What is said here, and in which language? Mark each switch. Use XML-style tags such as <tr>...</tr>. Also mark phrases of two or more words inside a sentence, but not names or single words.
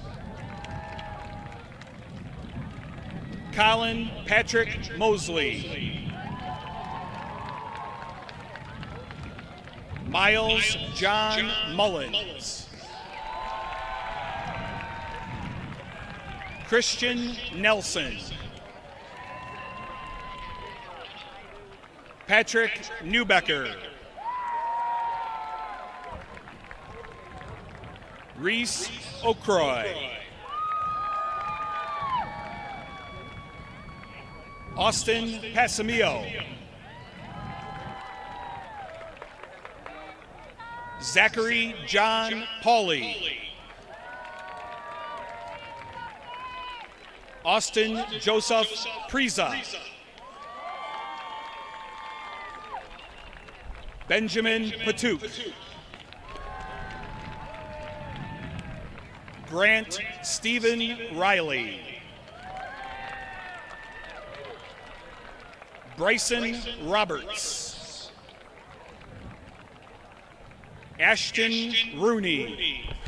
<en>Colin Patrick Mosley. Miles John Mullins. Christian Nelson. Patrick Newbecker. Reese O'Croy. Austin Pasamio. Zachary John Pauley. Austin Joseph Preza. Benjamin Patouk. Grant Stephen Riley. Bryson Roberts. Ashton Rooney.</en>